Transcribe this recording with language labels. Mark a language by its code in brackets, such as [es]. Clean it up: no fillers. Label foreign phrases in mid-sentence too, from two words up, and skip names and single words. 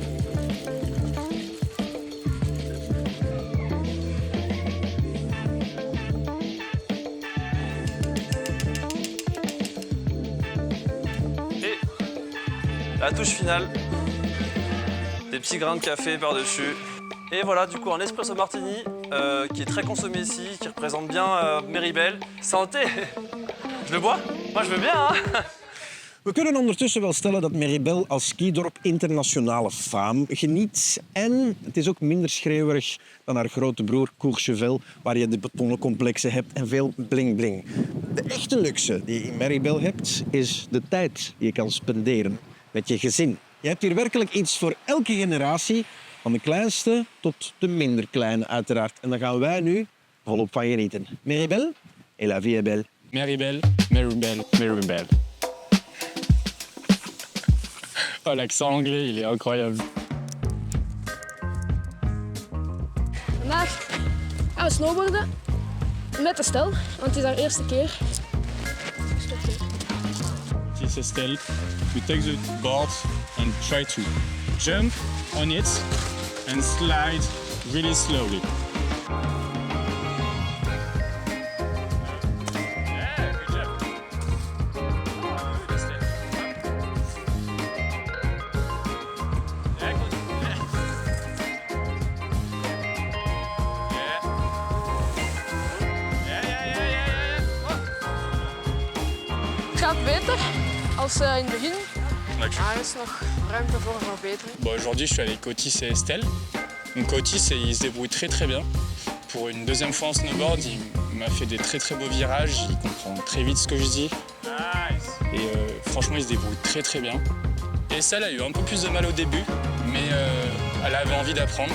[fr] Et la touche finale, des petits grains de café par-dessus. Et voilà, du coup, un espresso martini qui est très consommé ici, qui représente bien Méribel. Santé! Je le bois? Moi, je veux bien, hein? [nl] We kunnen ondertussen wel stellen dat Méribel als skidorp internationale faam geniet. En het is ook minder schreeuwerig dan haar grote broer Courchevel, waar je de betonnen complexen hebt en veel bling-bling. De echte luxe die je in Méribel hebt, is de tijd die je kan spenderen met je gezin. Je hebt hier werkelijk iets voor elke generatie, van de kleinste tot de minder kleine uiteraard. En daar gaan wij nu volop van genieten. [fr] Méribel et la vie est belle. Méribel, Méribel, Méribel. Oh, l'accent anglais, il est incroyable. [nl] Vandaag gaan we snowboarden met Estelle, want het is haar eerste keer. [en] This is Estelle. You take the board and try to jump on it and slide really slowly. Yeah, good job. Estelle. Yeah, good. [nl] Het gaat beter als in het begin. Er is nog ruimte voor verbetering. [fr] Bon, aujourd'hui, je suis avec Otis et Estelle. Donc Otis, il se débrouille très bien. Pour une deuxième fois en snowboard, il m'a fait des très beaux virages. Il comprend très vite ce que je dis. Nice. Et franchement, il se débrouille très bien. Et Estelle a eu un peu plus de mal au début, mais elle avait envie d'apprendre.